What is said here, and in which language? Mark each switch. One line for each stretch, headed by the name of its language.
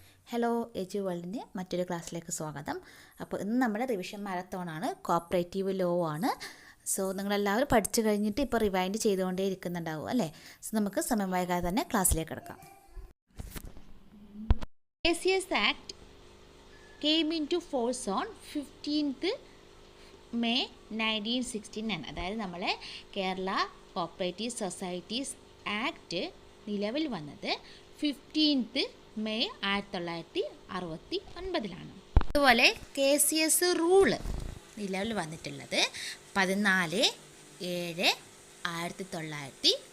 Malayalam: Hello എജു വേൾഡിൻ്റെ മറ്റൊരു ക്ലാസ്സിലേക്ക് സ്വാഗതം. അപ്പോൾ ഇന്ന് നമ്മുടെ റിവിഷൻ മാരത്തോണാണ്, കോപ്പറേറ്റീവ് ലോ ആണ്. സോ നിങ്ങളെല്ലാവരും പഠിച്ചു കഴിഞ്ഞിട്ട് ഇപ്പോൾ റിവൈൻഡ് ചെയ്തുകൊണ്ടേ ഇരിക്കുന്നുണ്ടാവും അല്ലേ? സോ നമുക്ക് സമയം വൈകാതെ തന്നെ ക്ലാസ്സിലേക്ക് കിടക്കാം.
English: KCS Act came into force on 15th May 1969.
Malayalam: അതായത് നമ്മളെ കേരള കോപ്പറേറ്റീവ് സൊസൈറ്റീസ് ആക്ട് നിലവിൽ വന്നത് 15th May 1969. അതുപോലെ KCS റൂള് നിലവിൽ വന്നിട്ടുള്ളത് 14/7/1969.